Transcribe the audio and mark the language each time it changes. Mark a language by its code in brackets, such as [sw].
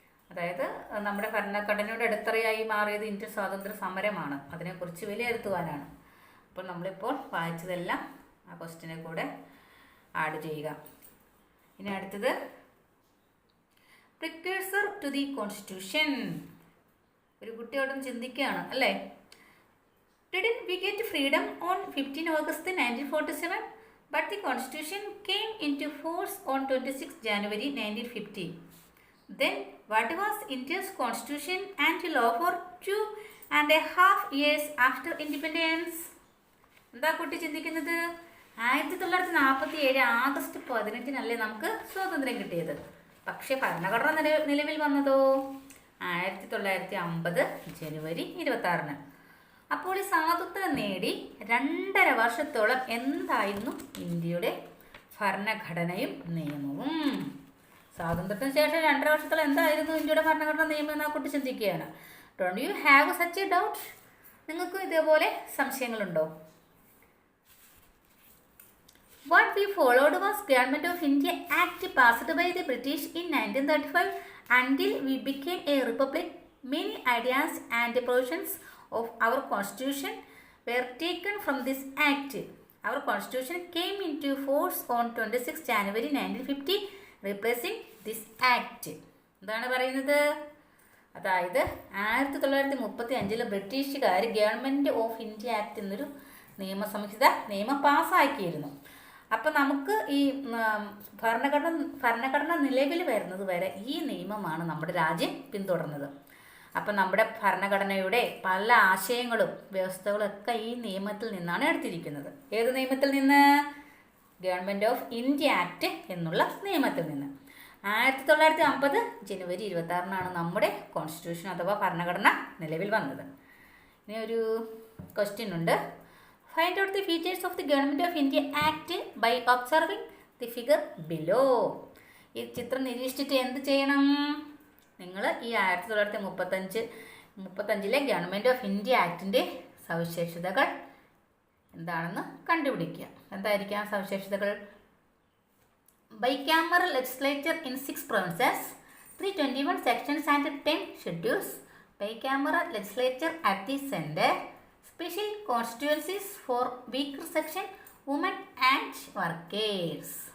[ml] അതായത് നമ്മുടെ ഭരണഘടനയുടെ അടിത്തറയായി മാറിയത് ഇന്ത്യൻ സ്വാതന്ത്ര്യ സമരമാണ്. അതിനെക്കുറിച്ച് വിലയിരുത്തുവാനാണ്. അപ്പോൾ നമ്മളിപ്പോൾ വായിച്ചതെല്ലാം ആ ക്വസ്റ്റ്യനെ കൂടെ ആഡ് ചെയ്യുക. [en] ഇനി അടുത്തത് precursor to the constitution. [ml] ഒരു കുട്ടിയോടും ചിന്തിക്കുകയാണ്, അല്ലേ? [en] Didn't we get freedom on 15 August 1947? But the constitution came into force on 26 January 1950. Then what was India's constitution and law for 2.5 years after independence? [ml] എന്താ കുട്ടി ചിന്തിക്കുന്നത്? 1947 ആഗസ്റ്റ് 15 നമുക്ക് സ്വാതന്ത്ര്യം കിട്ടിയത്. പക്ഷെ ഭരണഘടന നിലവിൽ വന്നതോ 1950 ജനുവരി 26. അപ്പോൾ ഈ സ്വാതന്ത്ര്യം നേടി 2.5 വർഷത്തോളം എന്തായിരുന്നു ഇന്ത്യയുടെ ഭരണഘടനയും നിയമവും? സ്വാതന്ത്ര്യത്തിന് ശേഷം 2.5 വർഷത്തോളം എന്തായിരുന്നു ഇന്ത്യയുടെ ഭരണഘടന നിയമം എന്ന കുട്ടി ചിന്തിക്കുകയാണ്. [en] Don't you have such a doubt? [ml] നിങ്ങൾക്കും ഇതേപോലെ സംശയങ്ങളുണ്ടോ? [en] What we followed was Government of India Act passed by the British in 1935 until we became a republic. Many ideas and provisions of our constitution were taken from this act. Our constitution came into force on 26 January 1950, replacing this act. [ml] എന്താണ് പറയുന്നത്? അതായത് 1935 ബ്രിട്ടീഷുകാർ government of India act എന്നൊരു നിയമം പാസ്സാക്കിയിരുന്നു. അപ്പം നമുക്ക് ഈ ഭരണഘടന നിലവിൽ വരുന്നത് വരെ ഈ നിയമമാണ് നമ്മുടെ രാജ്യം പിന്തുടർന്നത്. അപ്പം നമ്മുടെ ഭരണഘടനയുടെ പല ആശയങ്ങളും വ്യവസ്ഥകളും ഒക്കെ ഈ നിയമത്തിൽ നിന്നാണ് എടുത്തിരിക്കുന്നത്. ഏത് നിയമത്തിൽ നിന്ന്? ഗവൺമെൻറ് ഓഫ് ഇന്ത്യ ആക്ട് എന്നുള്ള നിയമത്തിൽ നിന്ന്. 1950 ജനുവരി 26 നമ്മുടെ കോൺസ്റ്റിറ്റ്യൂഷൻ അഥവാ ഭരണഘടന നിലവിൽ വന്നത്. ഇനി ഒരു ക്വസ്റ്റ്യൻ ഉണ്ട്. [en] Find out the features of the Government of India Act by observing the figure below. [ml] ഈ ചിത്രം നിരീക്ഷിച്ചിട്ട് എന്ത് ചെയ്യണം? നിങ്ങൾ ഈ 1935 ഗവൺമെൻറ് ഓഫ് ഇന്ത്യ ആക്ടിൻ്റെ സവിശേഷതകൾ എന്താണെന്ന് കണ്ടുപിടിക്കുക. എന്തായിരിക്കാം സവിശേഷതകൾ? [en] Bicameral legislature in 6 provinces, 321 sections and 10 schedules, bicameral legislature at the center, special constituencies for weaker section, women and workers.